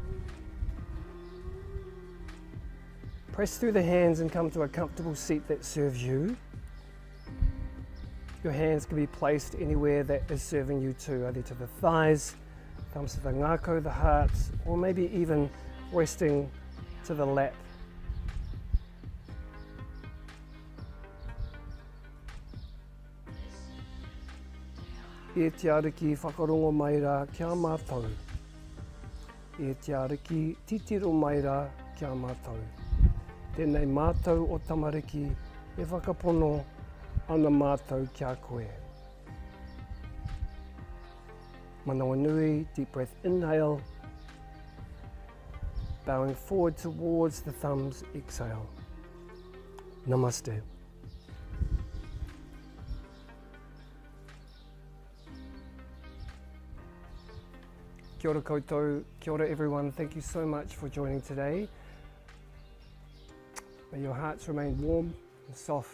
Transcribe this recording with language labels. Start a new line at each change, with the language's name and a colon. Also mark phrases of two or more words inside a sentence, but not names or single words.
English: Press through the hands and come to a comfortable seat that serves you. Your hands can be placed anywhere that is serving you too, either to the thighs, thumbs to the ngākau, the heart, or maybe even resting to the lap.
Māori: E te ariki whakarongo mai rā kia mātou. E te ariki titiro mai rā kia mātou. Tēnei mātou o tamariki e whakapono ana mātou kia koe. Manawa nui,
English: deep breath, inhale. Bowing forward towards the thumbs, exhale. Namaste.
Māori: Kia ora koutou, kia ora
English: everyone, thank you so much for joining today. May your hearts remain warm and soft.